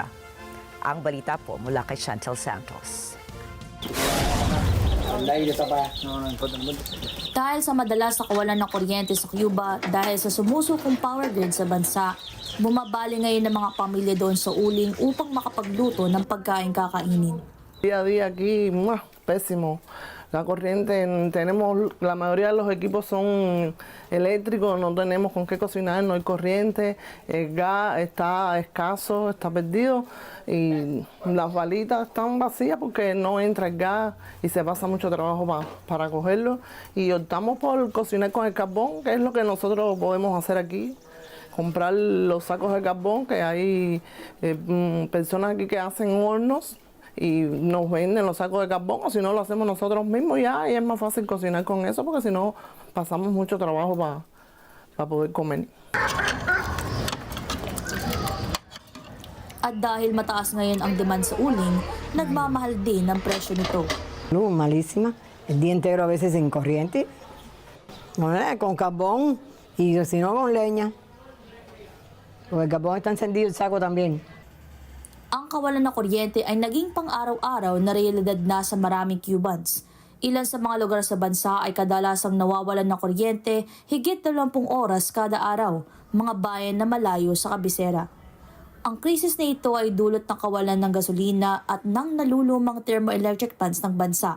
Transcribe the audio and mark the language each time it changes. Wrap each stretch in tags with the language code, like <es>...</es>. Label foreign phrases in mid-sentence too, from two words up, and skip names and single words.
<tl>Ang balita po mula kay Chantel Santos. Dahil sa madalas na kawalan ng kuryente sa Cuba dahil sa sumusukong</tl> <en>power grid</en> <tl>sa bansa, bumabali ngayon ng mga pamilya doon sa uling upang makapagluto ng pagkain kakainin.</tl> <es>Día a día aquí, pésimo. La corriente, tenemos, la mayoría de los equipos son eléctricos, no tenemos con qué cocinar, no hay corriente, el gas está escaso, está perdido y las balitas están vacías porque no entra el gas y se pasa mucho trabajo para cogerlo y optamos por cocinar con el carbón, que es lo que nosotros podemos hacer aquí. Comprar los sacos de carbón, que hay personas aquí que hacen hornos y nos venden los sacos de carbón, o si no lo hacemos nosotros mismos ya, y es más fácil cocinar con eso porque si no pasamos mucho trabajo para poder comer.</es> <tl>At dahil mataas ngayon ang demand sa uling, nagmamahal din ang presyo nito.</tl> <es>Malísima, el día entero a veces sin corriente, con carbón y si no con leña. Porque el carbón está encendido, el saco también.</es> <tl>Ang kawalan ng kuryente ay naging pang-araw-araw na realidad na sa maraming Cubans. Ilan sa mga lugar sa bansa ay kadalasang nawawalan ng kuryente higit 20 oras kada araw, mga bayan na malayo sa kabisera. Ang krisis na ito ay dulot ng kawalan ng gasolina at ng nalulumang</tl> <en>thermoelectric plants</en> <tl>ng bansa.</tl>